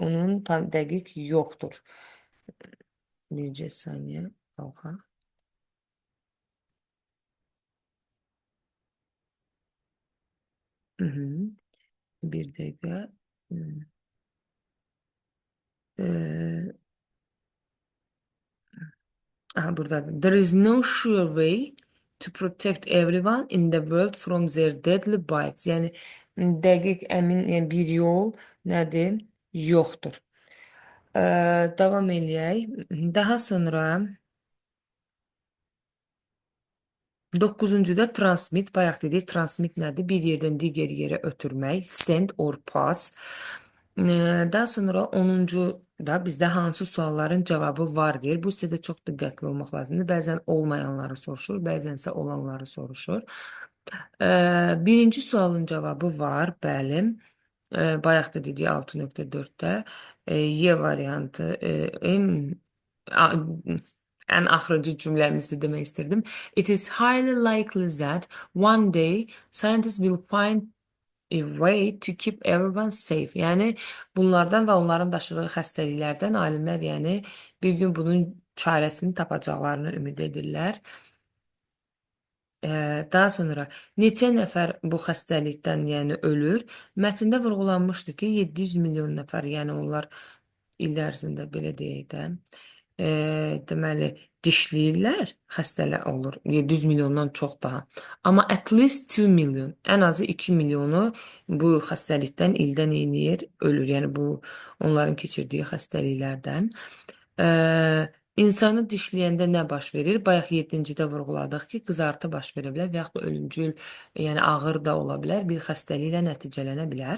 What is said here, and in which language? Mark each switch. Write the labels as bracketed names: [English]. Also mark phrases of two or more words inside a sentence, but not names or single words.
[Azerbaijani] Onun tam dəqiq yoxdur. Bircə saniyə qalxaq. Hı -hı. Bir dəqiqə. Ee, aha, buradadır. [English] There is no sure way to protect everyone in the world from their deadly bites. [Azerbaijani] Yəni dəqiq, əmin, yəni bir yol nədir? Yoxdur. Davam eləyək. Daha sonra 9-da transmit, bayaq dedik, transmit nədir? Bir yerdən digər yerə ötürmək, [English] send or pass. [Azerbaijani] Daha sonra 10-da bizdə hansı sualların cavabı var deyir. Bu sizə də çox diqqətli olmaq lazımdır. Bəzən olmayanları soruşur, bəzənsə olanları soruşur. Birinci sualın cavabı var, bəli. Bayaq da dedik 6.4-də. Y variantı, ən axırıncı cümləmizi demək istirdim. [English] It is highly likely that one day scientists will find a way to keep everyone safe. [Azerbaijani] Yəni bunlardan və onların daşıdığı xəstəliklərdən alimlər yəni bir gün bunun çarəsini tapacaqlarını ümid edirlər. Daha sonra neçə nəfər bu xəstəlikdən yəni ölür? Mətndə vurğulanmışdı ki, 700 milyon nəfər, yəni onlar il ərzində belə deyək də, deməli dişləyirlər, xəstələr olur. 700 milyondan çox daha. Amma [English] at least [Azerbaijani] 2 milyon, ən azı 2 milyonu bu xəstəlikdən ildən eləyir, ölür. Yəni bu onların keçirdiyi xəstəliklərdən. İnsanı dişləyəndə nə baş verir? Bayaq 7-cidə vurğuladıq ki, qızartı baş verə bilər və yaxud da ölümcül, yəni ağır da ola bilər, bir xəstəliklə nəticələnə bilər.